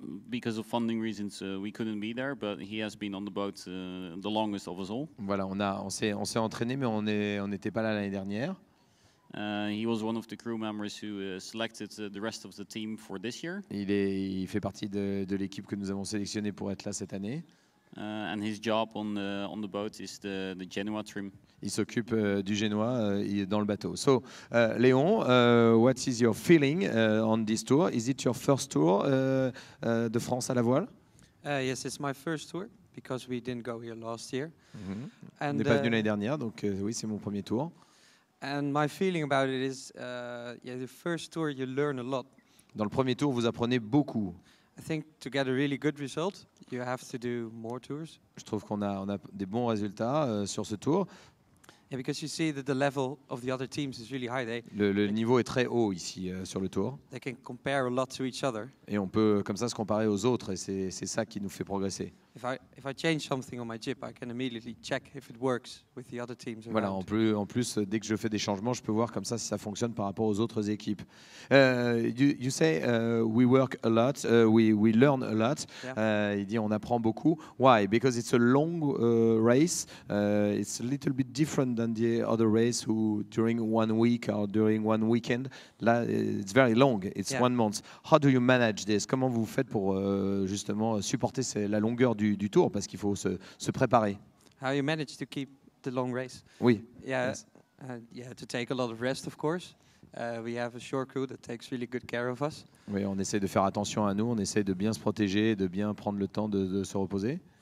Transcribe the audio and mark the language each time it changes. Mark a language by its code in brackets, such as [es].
[en] Because of funding reasons, we couldn't be there, but he has been on the boat the longest of us all. [fr] Voilà, on s'est entraîné, mais on n'était pas là l'année dernière. [en] He was one of the crew members who selected the rest of the team for this year. [fr] Il fait partie de l'équipe que nous avons sélectionnée pour être là cette année. [en] And his job on the boat is the Genoa trim. [fr] Il s'occupe du Génois dans le bateau. [en] So, Léon, what is your feeling on this tour? Is it your first tour de France à la voile? Yes, it's my first tour because we didn't go here last year. [fr] On n'est pas venu l'année dernière, donc oui, c'est mon premier tour. [en] And my feeling about it is, the first tour you learn a lot. [fr] Dans le premier tour, vous apprenez beaucoup. [en] I think to get a really good result, you have to do more tours. [fr] Je trouve qu'on a des bons résultats sur ce tour. [en] Yeah, because you see that the level of the other teams is really high. [fr] Le niveau est très haut ici sur le tour. [en] They can compare a lot to each other. [fr] Et on peut comme ça se comparer aux autres et c'est ça qui nous fait progresser. [en] If I change something on my jib, I can immediately check if it works with the other teams around. [fr] Voilà, en plus, dès que je fais des changements, je peux voir comme ça si ça fonctionne par rapport aux autres équipes. [en] You say we work a lot, we learn a lot. Yeah. [fr] Il dit on apprend beaucoup. [en] Why? Because it's a long race. It's a little bit different than the other race who during 1 week or during 1 weekend. [fr] Là, [en] it's very long. It's 1 month. How do you manage this? [fr] Comment vous faites pour justement supporter la longueur du tour parce qu'il faut se préparer? [en] How you manage to keep the long race? [fr] Oui. [en] Yeah. Yes. Yeah, to take a lot of rest, of course. We have a shore crew that takes really good care of us. [fr] Oui, on essaie de faire attention à nous, on essaie de bien se protéger, de bien prendre le temps de se reposer.